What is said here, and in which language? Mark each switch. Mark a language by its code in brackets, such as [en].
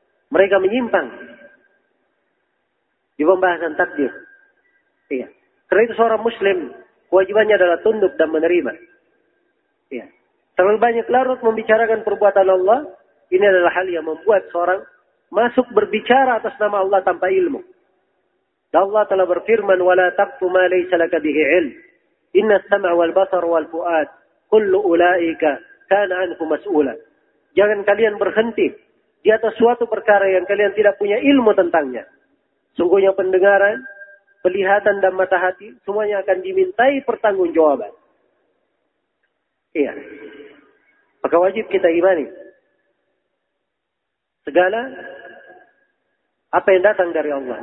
[id] Mereka menyimpang di pembahasan takdir. Iya. Karena itu seorang muslim, kewajibannya adalah tunduk dan menerima. Iya. Terlalu banyak larut membicarakan perbuatan Allah, ini adalah hal yang membuat seorang masuk berbicara atas nama Allah tanpa ilmu. Dan Allah telah berfirman, [ar] وَلَا تَقْفُ مَا لَيْسَ لَكَ بِهِ عِلْمٍ إِنَّ السَّمْعَ وَالْبَصَرُ وَالْفُؤَادِ كُلُّ أُولَٰئِكَ كَانَ عَنْهُ مَسْئُولًا. [id] Jangan kalian berhenti di atas suatu perkara yang kalian tidak punya ilmu tentangnya. Sungguhnya pendengaran, penglihatan dan mata hati, semuanya akan dimintai pertanggungjawaban. Iya. Maka wajib kita imani segala apa yang datang dari Allah.